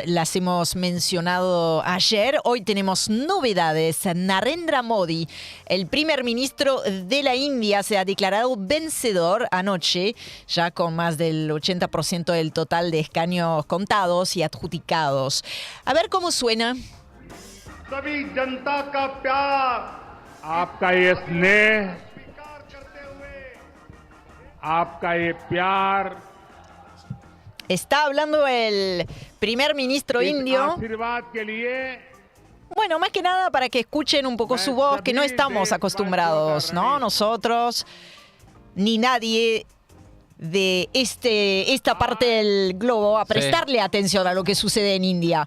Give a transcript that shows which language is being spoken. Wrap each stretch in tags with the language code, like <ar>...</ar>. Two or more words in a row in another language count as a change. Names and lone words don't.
<es>Las hemos mencionado ayer. Hoy tenemos novedades. Narendra Modi, el primer ministro de la India, se ha declarado vencedor anoche, ya con más del 80% del total de escaños contados y adjudicados. A ver cómo suena.</es> <hi>सभी जनता का प्यार, आपका ये स्नेह, आपका ये प्यार.</hi> <es>Está hablando el primer ministro indio. Bueno, más que nada para que escuchen un poco su voz, que no estamos acostumbrados, ¿no? Nosotros, ni nadie de esta parte del globo a prestarle atención a lo que sucede en India.</es>